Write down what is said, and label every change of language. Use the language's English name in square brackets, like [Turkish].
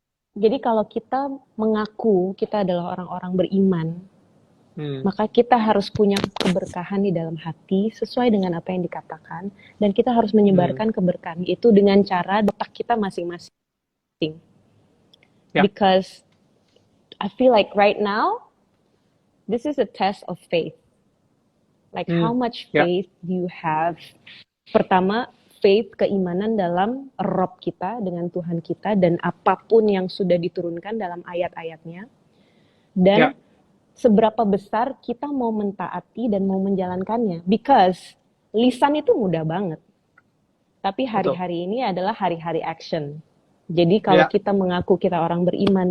[Indonesian] Jadi kalau kita mengaku kita adalah orang-orang beriman, maka kita harus punya keberkahan di dalam hati sesuai dengan apa yang dikatakan, dan kita harus menyebarkan keberkahan itu dengan cara otak kita masing-masing. [English] Yeah. Because I feel like right now this is a test of faith. Like how much faith do you have? [Indonesian] Pertama, faith, keimanan dalam Rob kita, dengan Tuhan kita, dan apapun yang sudah diturunkan dalam ayat-ayatnya. Dan seberapa besar kita mau mentaati dan mau menjalankannya. [English] Because [Indonesian] lisan itu mudah banget. Tapi hari-hari ini adalah hari-hari action. Jadi kalau kita mengaku kita orang beriman,